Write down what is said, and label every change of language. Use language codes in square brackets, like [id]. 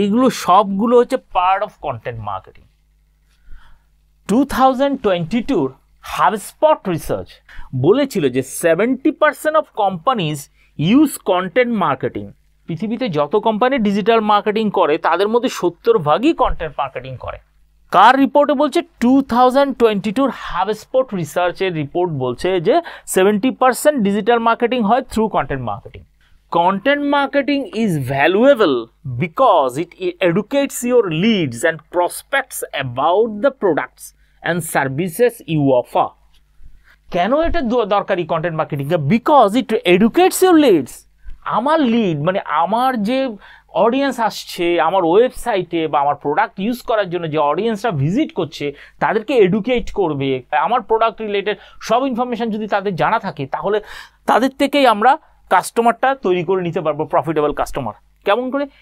[bn] এইগুলো সবগুলো হচ্ছে part of content marketing. 2022 HubSpot research বলেছিল যে [en] 70% of companies use content marketing. [bn] পৃথিবীতে যত কোম্পানি ডিজিটাল মার্কেটিং করে তাদের মধ্যে 70% কন্টেন্ট মার্কেটিং করে। কার রিপোর্টে বলছে? 2022 HubSpot রিসার্চের রিপোর্ট বলছে যে 70% ডিজিটাল মার্কেটিং হয় through content marketing. [en] Content marketing is valuable because it educates your leads and prospects about the products and services you offer. [bn] কেন এটা দরকারি content marketing? [en] Because it educates your leads. [bn] আমার lead মানে আমার যে অডিয়েন্স আসছে আমার ওয়েবসাইটে বা আমার প্রোডাক্ট ইউজ করার জন্য যে অডিয়েন্সরা ভিজিট করছে তাদেরকে এডুকেট করবে। আমার প্রোডাক্ট রিলেটেড সব ইনফরমেশান যদি তাদের জানা থাকে তাহলে তাদের থেকেই আমরা কাস্টমারটা তৈরি করে নিতে পারবো, প্রফিটেবল কাস্টমার। কেমন করে?